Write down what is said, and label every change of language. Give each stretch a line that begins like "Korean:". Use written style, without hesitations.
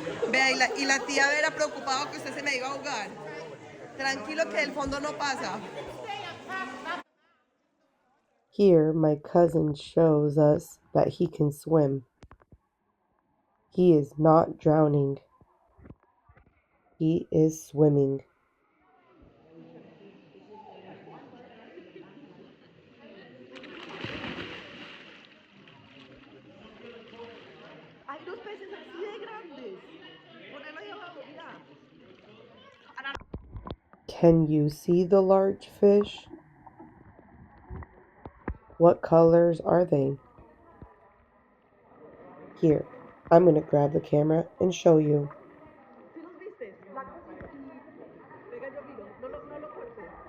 Spanish: Vea, y la tía Vera preocupada que usted se me iba a ahogar. Tranquilo que del fondo no pasa.
English: Here, my cousin shows us that he can swim. He is not drowning. He is swimming.
Spanish: Hay dos peces así de grandes. Ponelo ahí abajo, mira.
English: Can you see the large fish? What colors are they? Here, I'm going to grab the camera and show you.
Spanish: ¿Sí los viste? Blancos y... Venga, yo miro. No lo cortes.